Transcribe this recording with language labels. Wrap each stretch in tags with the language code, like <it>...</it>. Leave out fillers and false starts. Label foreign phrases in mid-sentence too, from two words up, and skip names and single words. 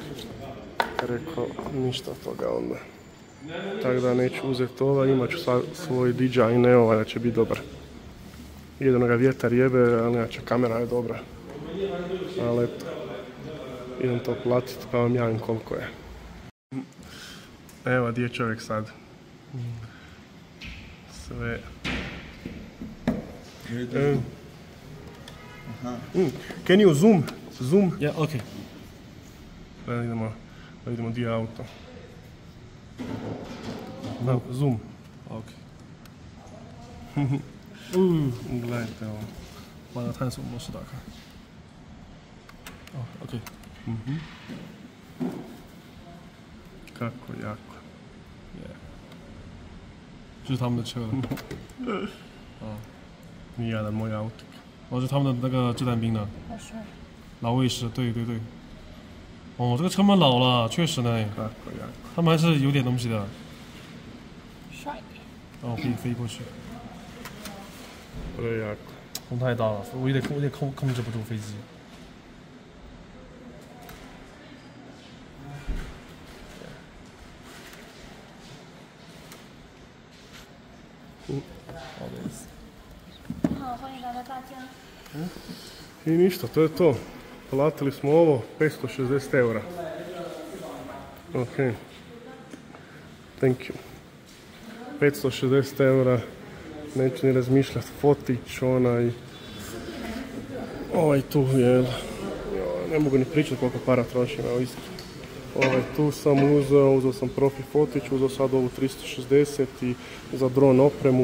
<hr>Rekao, ništa od toga onda. Tako da neću uzeti ova, imat ću svoj DJI Neo, da će biti dobar. Jedino ga vjetar jebe, ali inače kamera je dobra. Ali eto, idem to platiti pa vam javim koliko je. Evo, gdje je čovjek sad? Sve.</hr> <en>Can you zoom? Zoom? Yeah, okay.</en> <hr>Da vidimo gdje je auto. Da, zoom. OK。 Gledajte ovo.</hr> <zh>把那个探索模式打开。哦 ，OK。</zh> <hr>Kako jako.</hr> <zh>这是他们的车了。</zh> <hr>Nijedan moj auto.</hr> <zh>哦，这是他们的那个掷弹兵的。老卫士，对对对。哦，这个车蛮老了，确实呢，</zh> <hr>Kako jako.</hr> <zh>他们还是有点东西的。帅。哦，可以飞过去。</zh> <hr>Prejako.</hr> <zh>风太大了，我有点控制不住飞机。好，欢迎来到大江。</zh> <hr>I ništa, to je to. Platili smo ovo 560 eura.</hr> <en>Ok. Thank you.</en> <hr>560 eura. Neću ni razmišljati. Fotić, onaj... Ovaj tu je... Ne mogu ni pričati koliko para trošim, evo isto. Ovaj tu sam uzeo sam profi fotić, uzeo sad ovu 360 i za dron opremu.</hr>